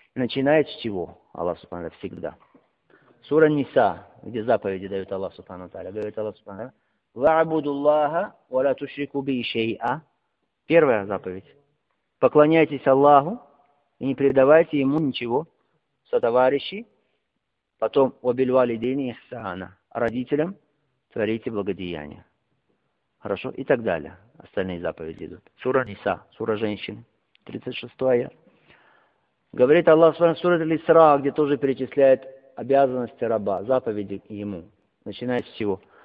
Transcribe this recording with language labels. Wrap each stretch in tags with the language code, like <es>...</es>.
<ru>И начинает с чего Аллах Субхану всегда? Сура Ниса, где заповеди дает Аллах Субхану Таля. Говорит Аллах Субхану.</ru> <ar>وَعْبُدُ اللَّهَ وَلَا تُشْرِكُ بِهِ شَيْئًا.</ar> <ru>Первая заповедь. Поклоняйтесь Аллаху и не предавайте Ему ничего. Сотоварищи. Потом</ru> <ar>وَبِالْوَالِدَيْنِ إِحْسَانًا.</ar> <ru>Родителям творите благодеяния. Хорошо? И так далее. Остальные заповеди идут. Сура Ниса, сура женщин. 36 аят. Говорит Аллах, сура Исра, где тоже перечисляет обязанности раба, заповеди ему. Начинает с чего?</ru>